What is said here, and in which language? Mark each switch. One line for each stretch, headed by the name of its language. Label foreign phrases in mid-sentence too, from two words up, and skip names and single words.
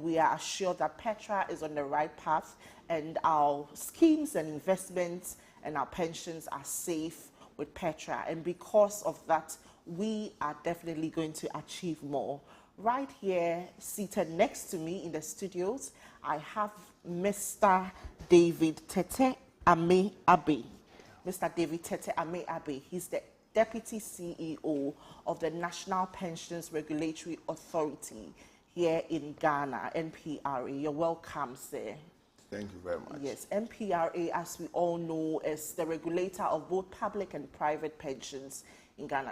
English: We are assured that Petra is on the right path and our schemes and investments and our pensions are safe with Petra. And because of that, we are definitely going to achieve more. Right here, seated next to me in the studios, I have Mr. David Tete Ame Abe. Mr. David Tete Ame Abe. He's the Deputy CEO of the National Pensions Regulatory Authority here in Ghana, NPRA. You're welcome, sir. Thank you very much. Yes, NPRA, as we all know, is the regulator of both public and private pensions in Ghana.